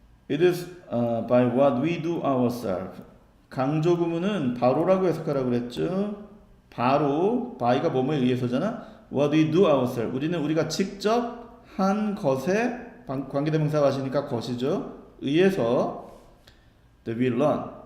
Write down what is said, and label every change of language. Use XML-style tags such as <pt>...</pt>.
<en>It is by what we do ourselves.</en> <ko>강조 구문은 바로라고 해석하라고 그랬죠. 바로 by가 뭐뭐에 의해서잖아.</ko> <en>What we do ourselves.</en> <ko>우리는 우리가 직접 한 것에 관계대명사가 하시니까 것이죠. 의해서</ko> <en>that we learn.</en>